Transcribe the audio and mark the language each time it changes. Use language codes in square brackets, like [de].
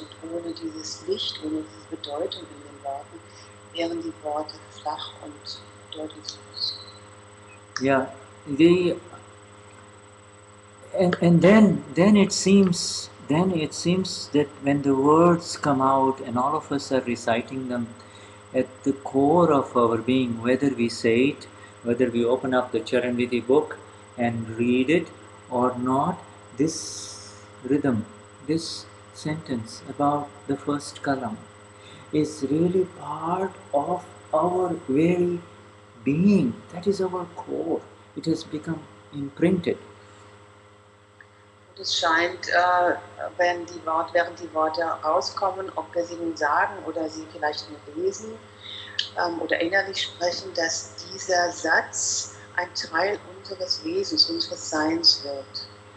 [de] Und ohne dieses Licht, ohne diese Bedeutung in den Worten, wären die Worte flach und bedeutungslos. [en] Yeah, and then it seems that when the words come out and all of us are reciting them, at the core of our being, whether we say it, whether we open up the Gnan Vidhi book and read it or not, this rhythm, this sentence about the first kalam is really part of our very being. That is our core. it has become imprinted. [de] Und es scheint, während die Worte rauskommen, ob wir sie nun sagen oder sie vielleicht nur lesen oder innerlich sprechen, dass dieser Satz ein Teil unseres Wesens, unseres Seins wird.